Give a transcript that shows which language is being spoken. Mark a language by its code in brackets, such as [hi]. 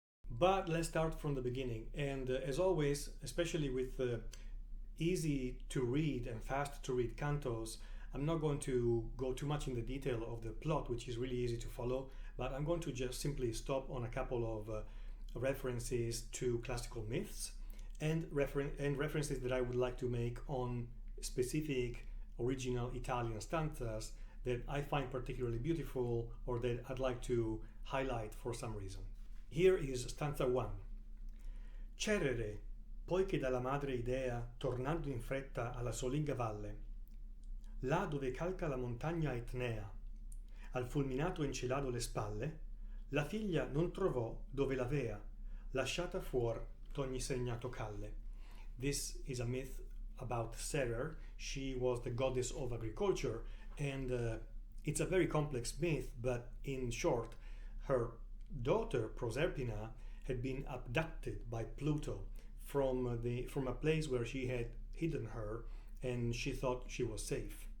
[en] But let's start from the beginning, and as always, especially with easy to read and fast to read cantos, I'm not going to go too much in the detail of the plot, which is really easy to follow, but I'm going to just simply stop on a couple of references to classical myths and references that I would like to make on specific original Italian stanzas that I find particularly beautiful or that I'd like to highlight for some reason. Here is stanza 1. [it] Cerere, poi che dalla madre idea, tornando in fretta alla solinga valle, là dove calca la montagna etnea, al fulminato encelato le spalle, la figlia non trovò dove l'avea, lasciata fuor d'ogni segnato calle. [en] This is a myth about Ceres. She was the goddess of agriculture, and it's a very complex myth, but in short, her daughter Proserpina had been abducted by Pluto from a place where she had hidden her, and she thought she was safe.